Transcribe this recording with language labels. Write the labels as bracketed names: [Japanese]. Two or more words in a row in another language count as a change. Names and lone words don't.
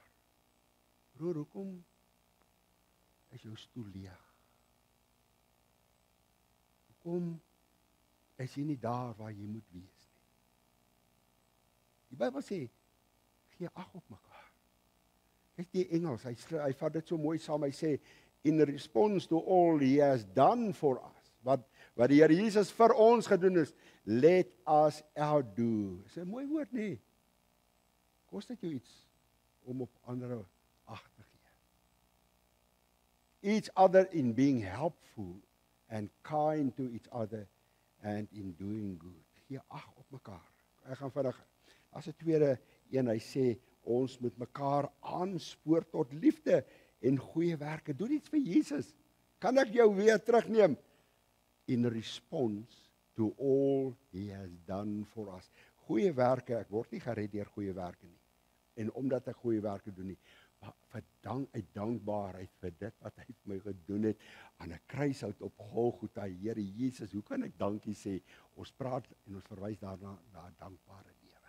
[Afrikaans] Broer, hoekom is jou stoel leeg? Hoekom is jy nie daar waar jy moet wees nie? Die Bybel sê, gee ag op mekaar. Kyk die Engels, hy vat dit so mooi saam, hy sê, [English] in response to all he has done for us, [Afrikaans] wat die Here Jesus vir ons gedoen is, [English] let us outdo. [Afrikaans] Dis 'n mooi woord, nie? Kos dit jou iets om op ander ag te gee? [English] Each other in being helpful and kind to each other and in doing good. [Afrikaans] Gee ag op mekaar. Ek gaan vinnig, as 'n tweede een, hy sê, ons moet mekaar aanspoor tot liefde en goeie werke. Doen iets vir Jesus. Kan ek jou weer terugneem? [English] In response to all he has done for us. [Afrikaans] Goeie werke, ek word nie gered deur goeie werke nie. En omdat ek goeie werke doen nie, maar uit dankbaarheid vir dit wat hy vir my gedoen het aan 'n kruishout op Golgotha, Here Jesus, hoe kan ek dankie sê? Ons praat en ons verwys daarna na 'n dankbare lewe.